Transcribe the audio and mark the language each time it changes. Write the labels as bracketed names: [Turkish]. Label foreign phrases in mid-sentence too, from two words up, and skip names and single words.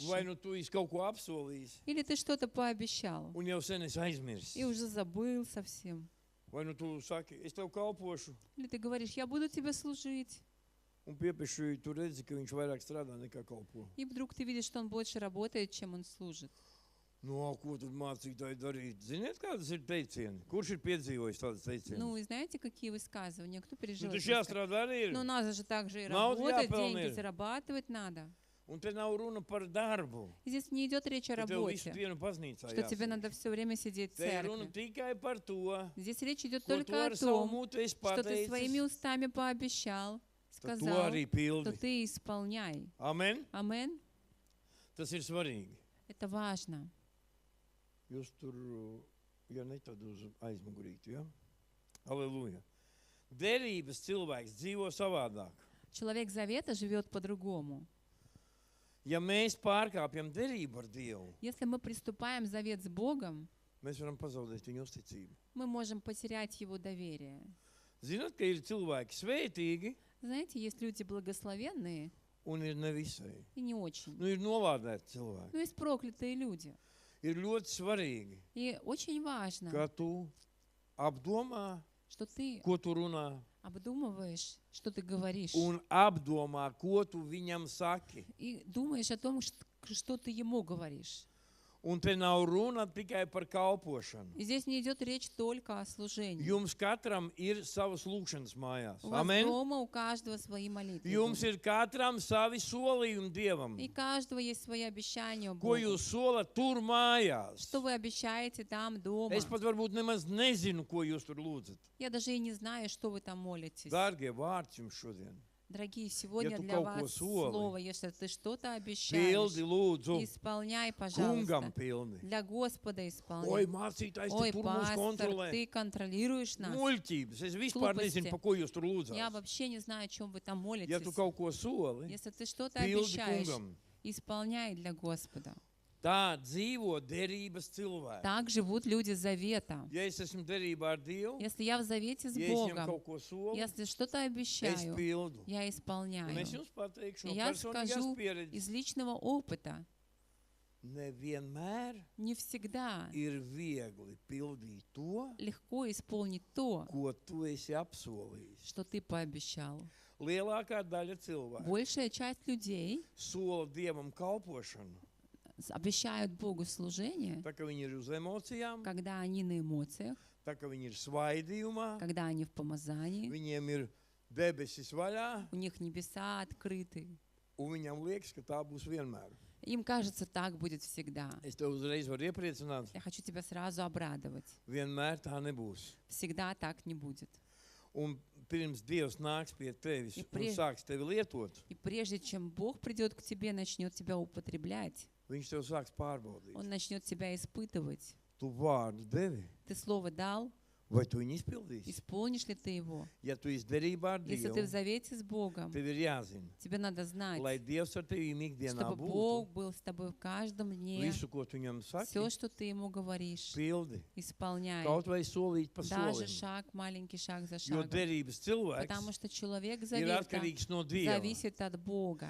[Latvian] Vai nu tu esi kaut ko apsolījis, [Russian] Или ты что-то пообещал, [Latvian] un jau sen esi aizmirsis. [Russian] и уже забыл совсем. [Latvian] Vai nu tu saki, es tev kalpošu, [Russian] Или ты говоришь, я буду тебе служить. [Latvian] un piepešuji, tu redzi, ka viņš vairāk strādā nekā kalpo. [Russian] И вдруг ты видишь, что он больше работает, чем он служит. [Latvian] Nu, ko tad mācītāji darīt? Ziniet, kādas ir teicieni? Kurš ir piedzīvojis tādas teicienas? [Russian] Ну, и знаете, какие высказывания? Кто [Latvian] Nu, [Russian] пережил? [Latvian] taču [Russian] эти высказывания? [Latvian] jāstrādā arī ir. [Russian] Ну, надо же также и [Latvian] Naudu [Russian] работать, [Latvian] jāpelna [Russian] деньги [Latvian] ir. [Russian] зарабатывать надо. [Latvian] Un te nav runa par darbu. [Russian] И здесь не идет речь о [Latvian] Ka tev visu [Russian] работе, [Latvian] dienu baznīcā [Russian] что тебе [Latvian] jāsēž. [Russian] надо все время сидеть в [Latvian] Te ir runa [Russian] церкви. [Latvian] tikai par to, [Russian] Здесь речь идет [Latvian] ko tu [Russian] только [Latvian] ar [Russian] о [Latvian] savu [Russian] том, [Latvian] mutu esi [Russian] что ты своими [Latvian] pateicis, [Russian] устами пообещал, [Latvian] tad to [Russian] сказал, [Latvian] arī [Russian] то [Latvian] pildi. [Russian] ты исполняй. [Latvian] Amen? [Russian] Амен. [Latvian] Tas ir svarīgi. [Russian] Это важно. [Latvian] Jūs tur, ja ne tad uz aizmugurīti, ja? Aleluja. Derības cilvēks dzīvo savādāk. [Russian] Человек завета живет по-другому. [Latvian] Ja mēs pārkāpjam derību ar Dievu, [Russian] Если мы приступаем завет с Богом, [Latvian] mēs varam pazaudēt viņu uzticību. [Russian] мы можем потерять Его доверие. [Latvian] Zināt, ka ir cilvēki svētīgi [Russian] Знаете, есть люди благословенные [Latvian] un ir nevisai. [Russian] и не очень. [Latvian] Nu, ir novādēti cilvēki. [Russian] Но есть проклятые люди. [Latvian] Ir ļoti svarīgi, [Russian] И очень важно, [Latvian] ka tu apdomā, [Russian] что ты [Latvian] ko tu runā, [Russian] обдумываешь, что ты говоришь, [Latvian] un apdomā, ko tu viņam saki. [Russian] и думаешь о том, что ты ему говоришь. [Latvian] Un te nav runa tikai par kalpošanu. [Russian] И здесь не идет речь только о служении. [Latvian] Jums katram ir savas lūkšanas mājās. [Russian] У вас [Latvian] Amen. [Russian] дома у каждого свои молитвы. [Latvian] Jums [Russian] дома. [Latvian] ir katram savi solījumi Dievam. [Russian] И у каждого есть свои обещания [Latvian] Ko [Russian] Богу. [Latvian] jūs solat tur mājās? [Russian] Что вы обещаете там дома? [Latvian] Es pat varbūt nemaz nezinu, ko jūs tur lūdzat. [Russian] Я даже и не знаю, что вы там молитесь. [Latvian] Dārgie vārds jums šodien. [Russian] Дорогие, сегодня [Latvian] tu [Russian] для [Latvian] kaut ko [Russian] вас [Latvian] soli, [Russian] слово, если ты что-то обещаешь, [Latvian] Pildi lūdzu. [Russian] исполняй, [Latvian] Kungam [Russian] пожалуйста. [Latvian] pilni. [Russian] Для Господа [Latvian] Oi, [Russian] исполняй. [Latvian] mācītājs, [Russian] Ой, [Latvian] te tur mūs [Russian] пастор, [Latvian] kontrolē. [Russian] ты контролируешь нас. [Latvian] Muļķības. Es vispār [Russian] Глупости. [Latvian] nezinu, pa ko jūs tur [Russian] Я [Latvian] lūdzat. [Russian] вообще не знаю, о чем вы там [Latvian] Ja [Russian] молитесь. [Latvian] tu kaut ko soli, [Russian] Если ты что-то [Latvian] pildi [Russian] обещаешь, [Latvian] kungam. [Russian] исполняй для Господа. [Latvian] Tā dzīvo derības cilvēki. [Russian] Так живут люди завета. [Latvian] Ja es esmu derībā ar Dievu, [Russian] Если я в завете с [Latvian] ja es viņam [Russian] Богом, [Latvian] kaut ko solu, [Russian] если что-то [Latvian] es [Russian] обещаю, [Latvian] pildu. [Russian] я [Latvian] Un [Russian] исполняю. [Latvian] es jums pateikšu no [Russian] Я [Latvian] personīgās [Russian] скажу [Latvian] pieredzes. [Russian] из личного опыта, [Latvian] Nevienmēr [Russian] не всегда [Latvian] ir viegli pildīt to, [Russian] легко исполнить то, [Latvian] ko tu esi apsolījis. [Russian] что ты пообещал. [Latvian] Lielākā daļa cilvēku [Russian] Большая часть людей [Latvian] sola Dievam kalpošanu, [Russian] обещают Богу служение, [Latvian] tā ka viņi ir uz emocijām, [Russian] когда они на эмоциях, [Latvian] tā ka viņi ir svaidījumā, [Russian] когда они в помазании, [Latvian] viņiem ir debesis vaļā, [Russian] у них небеса открыты. [Latvian] un viņam liekas, ka tā būs vienmēr. [Russian] Им кажется, так будет всегда. [Latvian] Es tev uzreiz varu iepriecināt, [Russian] Я хочу тебя сразу обрадовать. [Latvian] vienmēr tā nebūs. [Russian] Всегда так не будет. [Latvian] Un pirms Dievs nāks pie tevis Ja un sāks tevi lietot, [Russian] И прежде чем Бог придет к тебе, начнет тебя употреблять, [Latvian] viņš tev sāks pārbaudīt. [Russian] Он начнет тебя испытывать. [Latvian] Tu vārdu devi, [Russian] Ты слово дал, [Latvian] vai tu viņu izpildīsi? [Russian] исполнишь ли ты его? [Latvian] Ja tu esi derībā ar [Russian] Если ты в [Latvian] Dievu, [Russian] завете с Богом, [Latvian] tev ir jāzina, [Russian] тебе надо знать, [Latvian] lai Dievs ar tevi ikdienā [Russian] чтобы [Latvian] būtu. [Russian] Бог был с тобой в каждом дне. [Latvian] Visu, ko tu viņam [Russian] Все, [Latvian] saki, [Russian] что ты ему говоришь, [Latvian] pildi. [Russian] исполняй. [Latvian] Kaut vai solīt pa [Russian] Даже [Latvian] solim. [Russian] шаг, маленький шаг за [Latvian] Jo [Russian] шагом. [Latvian] derības cilvēks [Russian] Потому что человек [Latvian] ir [Russian] завета [Latvian] atkarīgs no Dieva. [Russian] зависит от Бога.